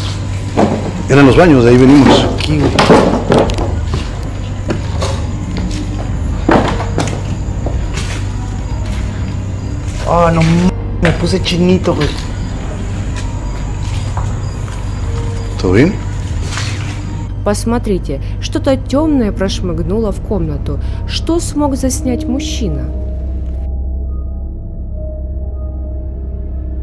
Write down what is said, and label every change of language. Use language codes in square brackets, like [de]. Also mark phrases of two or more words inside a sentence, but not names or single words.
[es] Eran los baños, de ahí venimos. Aquí, güey. Ah, no, me puse chinito, güey. ¿Todo bien? [ru] Посмотрите, что-то темное прошмыгнуло в комнату. Что смог заснять мужчина?